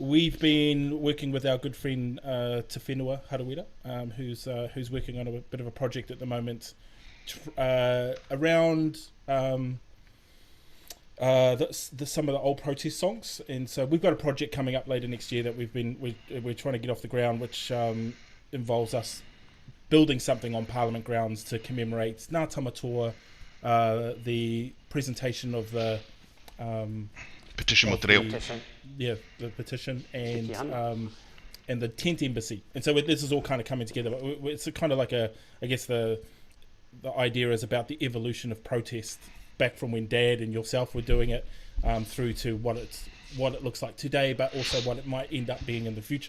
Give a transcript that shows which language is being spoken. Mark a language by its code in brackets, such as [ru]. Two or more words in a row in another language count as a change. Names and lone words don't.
[en] we've been working with our good friend Te Whenua Harawira, who's working on a bit of a project at the moment around some of the old protest songs. And so we've got a project coming up later next year that we're trying to get off the ground, which involves us building something on Parliament grounds to commemorate Ngā Tamatoa, the presentation of the [mi] Petition mo te reo. [en] the petition, and the tent embassy. And so this is all kind of coming together. It's a kind of like I guess the idea is about the evolution of protest back from when Dad and yourself were doing it, through to what it looks like today, but also what it might end up being in the future.